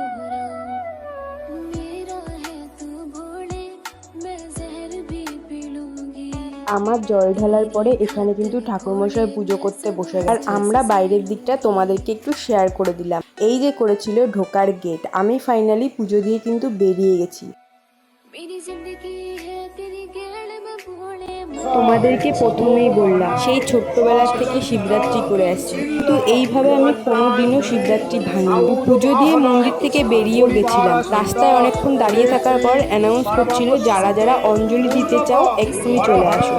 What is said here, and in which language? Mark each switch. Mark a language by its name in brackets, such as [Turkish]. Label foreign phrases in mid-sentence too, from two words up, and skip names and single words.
[Hindi] दोहराऊं, मेरा है तू भोले मैं जहर भी पी लूंगी। [Bangla] আমার জল ঢালার পরে এখানে কিন্তু ঠাকুরমশাই পুজো করতে বসে গেছে। আর আমরা বাইরের দিকটা তোমাদেরকে একটু শেয়ার করে দিলাম। এই যে করেছিল ঢোকার গেট। আমি ফাইনালি পুজো দিয়ে কিন্তু বেরিয়ে গেছি। [Hindi] मेरी जिंदगी है तेरी गेड़ में भोले [Bangla] তোমাদেরকে প্রথমেই বললাম সেই ছোট্টবেলার থেকে শিবরাত্রি করে আসছি, কিন্তু এইভাবে আমি কোনোদিনও শিবরাত্রি ভাঙিনি। পুজো দিয়ে মন্দির থেকে বেরিয়েও গেছিলাম। রাস্তায় অনেকক্ষণ দাঁড়িয়ে থাকার পর অ্যানাউন্স করছিল যারা যারা অঞ্জলি দিতে চাও এক্ষুনি চলে আসো।